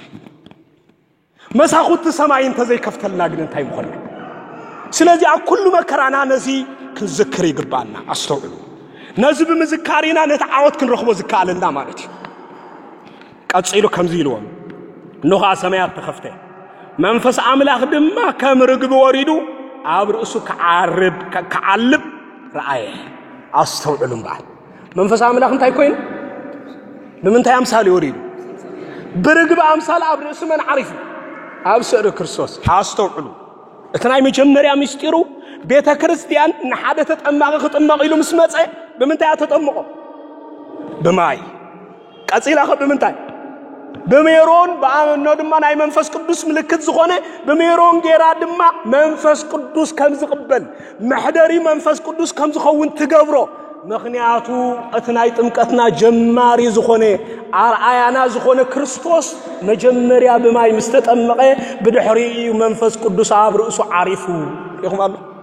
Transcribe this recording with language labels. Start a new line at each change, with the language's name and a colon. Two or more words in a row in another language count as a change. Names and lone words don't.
Tigrinya: መሳኹት ሰማይን ተዘይከፍተልና ግን እንታይ ምኾነ ስለዚህ አኩሉ መከራና ነዚ ክንዝክር ይግባና አስተውሉ ነዚ በመዝካሪና ነተዓወት ክንረኽቦ ዝካለና ማለት ቀጽይሉ ከምዚ ይልዎም ንኻ ሰማያት ተኸፍተ መንፈስ አምላኽ ድማ ከምርግብ ወሪዱ አብርሱ ከዓልብ ረአየ አስተውሉም ባል መንፈስ አምላኽ እንታይ ኮይን በመንታይ አምሳል ይወሪዱ በርግብ አምሳል አብርሱ መን ዓሪፍ አብሰር ክርስቶስ አስተውሉ እተናይ መጀመሪያ ምስጢሩ ቤተ ክርስቲያን ንሓደ ተጠማቀ ተጠማቀ ኢሉ መስመጸ በመንታይ ተጠምቆ በማይ ቀጽይላኸ በመንታይ በሜሮን በአመኖ ድማ ናይ መንፈስ ቅዱስ ምልክት ዝኾነ በሜሮን ጌራ ድማ መንፈስ ቅዱስ ከም ዝቅበል መሕደሪ መንፈስ ቅዱስ ከም ዝኸውን ትገብሮ ምኽንያቱ እትናይ ጥምቀትና ጀማሪ ዝኾነ አርአያና ዝኾነ ክርስቶስ መጀመሪያ በማይ ምስተጠመቀ በድሕሪ መንፈስ ቅዱስ አብርሱ ዓሪፉ ይኹማሉ